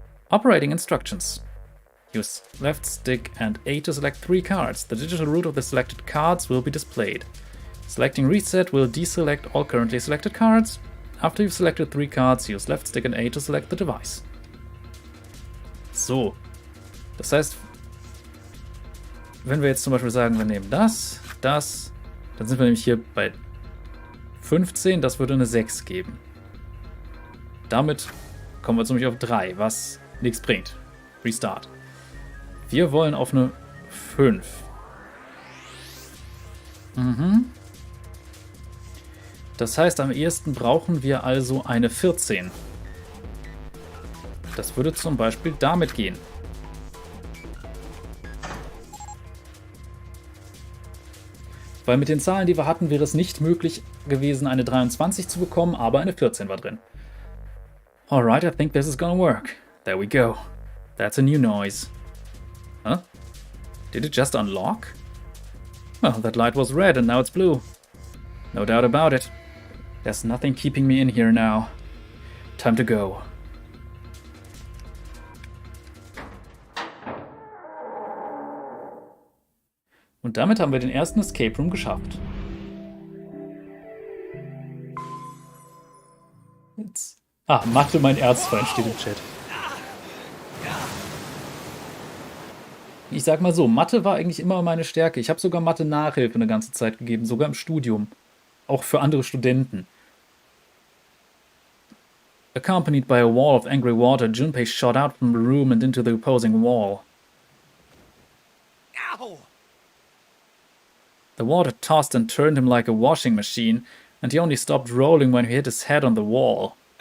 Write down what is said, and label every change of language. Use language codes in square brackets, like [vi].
[en] Operating instructions. Use left stick and A to select 3 cards. The digital route of the selected cards will be displayed. Selecting reset will deselect all currently selected cards. After you've selected 3 cards, use left stick and A to select the device. [de] So. Das heißt, wenn wir jetzt zum Beispiel sagen, wir nehmen das, dann sind wir nämlich hier bei 15, das würde eine 6 geben. Damit kommen wir jetzt nämlich auf 3, was nichts bringt. Restart. Wir wollen auf eine 5. Das heißt, am ehesten brauchen wir also eine 14. Das würde zum Beispiel damit gehen. Weil mit den Zahlen, die wir hatten, wäre es nicht möglich gewesen, eine 23 zu bekommen, aber eine 14 war drin. [en] Alright, I think this is gonna work. There we go. That's a new noise. Huh? Did it just unlock? Well, that light was red and now it's blue. No doubt about it. There's nothing keeping me in here now. Time to go. [de] Und damit haben wir den ersten Escape Room geschafft. Jetzt. Mathe mein Erzfeind steht im Chat. Ich sag mal so, Mathe war eigentlich immer meine Stärke. Ich habe sogar Mathe-Nachhilfe eine ganze Zeit gegeben, sogar im Studium. Auch für andere Studenten. [en] Accompanied by a wall of angry water, Junpei shot out from the room and into the opposing wall. Ow! The water tossed and turned him like a washing machine, and he only stopped rolling when he hit his head on the wall.